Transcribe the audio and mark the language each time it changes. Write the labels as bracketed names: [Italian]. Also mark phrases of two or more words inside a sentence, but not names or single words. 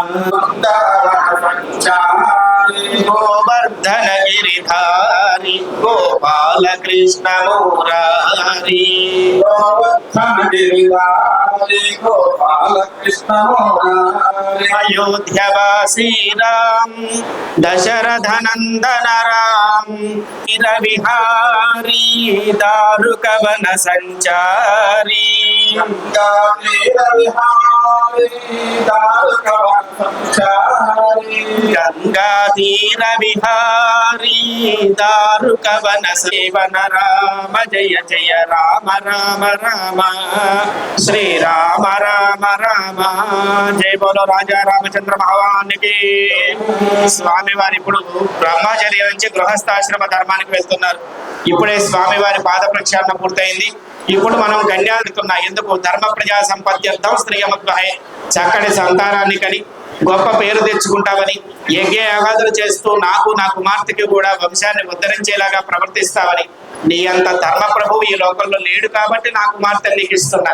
[Hindi] गोवर्धन गिरिधारी गोपाल कृष्ण मुरारी गोवर्धन गिरिधारी गोपाल कृष्ण मुरारी अयोध्यावासी राम दशरथ नंदन राम गिरविहारी दारुक वन संचारी गंगाधीर विहारी दारुक वन सेवन राम जय जय राम राम राम श्री राम राम राम जय बोलो राजा रामचंद्र भगवान की। [Telugu] స్వామివారి ఇప్పుడు బ్రహ్మచర్య నుంచి గృహస్థాశ్రమ ధర్మానికి వెళ్తున్నారు. ఇప్పుడే స్వామివారి పాద ప్రక్షాళన పూర్తయింది. ఇప్పుడు మనం గణ్యాడుతున్నా ఎందుకు, [Sanskrit] धर्म प्रजा सम्पत्त्यर्थं स्त्रीयमद्वहे, [Telugu] చక్కటి సంతానాన్ని కని గొప్ప పేరు తెచ్చుకుంటావని, యజ్ఞ యాగాదులు చేస్తూ నాకు నా కుమార్తెకి కూడా వంశాన్ని ఉద్ధరించేలాగా ప్రవర్తిస్తావని, నీ అంత ధర్మ ప్రభువు ఈ లోకంలో లేడు కాబట్టి నా కుమార్తె నీకు ఇస్తున్నా.